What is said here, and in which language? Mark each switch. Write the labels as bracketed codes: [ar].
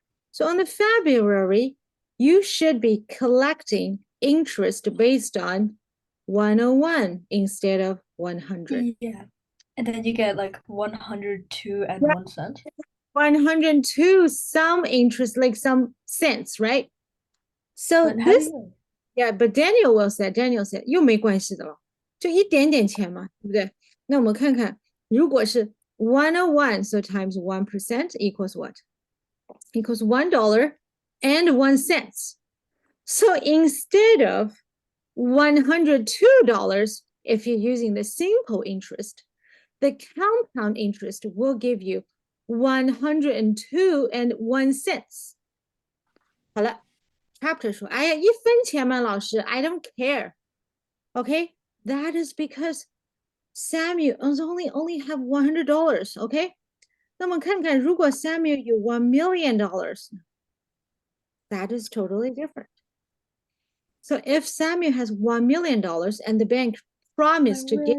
[en] So on the February, you should be collecting interest based on 101 instead of 100. Yeah. And then you get like 102 and Yeah. 1 cent. 102 some interest, like some cents, right? So But how do this, you? yeah, but Daniel said [zh] 又没关系的了，就一点点钱嘛，对不对？那我们看看，如果是101, [en] so times 1% equals what? Equals $1.01. So instead of $102, if you're using the simple interest, the compound interest will give you 102 and 1 cents. [zh] 好了 ，Chapter 说，哎呀，1分钱嘛，老师 [en] I don't care. Okay, that is because Samuel only have $100. Okay, [zh] 那么看看，如果 [en] Samuel [zh] 有$ [en] 1 million, that is totally different. So if Samuel has $1 million and the bank promised to give